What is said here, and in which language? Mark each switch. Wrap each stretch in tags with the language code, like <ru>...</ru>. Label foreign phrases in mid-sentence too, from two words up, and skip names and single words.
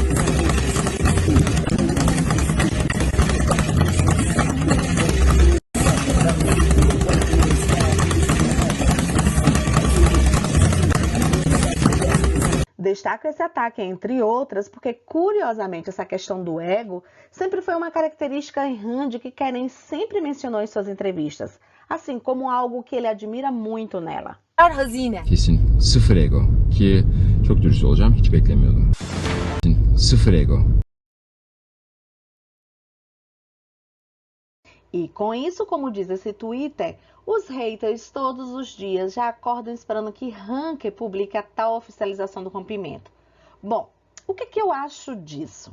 <pt>Destaco esse ataque, entre outras, porque, curiosamente, essa questão do ego sempre foi uma característica em Hande que Keren sempre mencionou em suas entrevistas, assim como algo que ele admira muito nela.</pt> <tr>Kesin. Sıfır ego. Ki çok dürüst olacağım, hiç beklemiyordum. Sıfır ego.</tr> <pt>E com isso, como diz esse Twitter, os haters todos os dias já acordam esperando que Hanke publique a tal oficialização do rompimento. Bom, o que eu acho disso?</pt>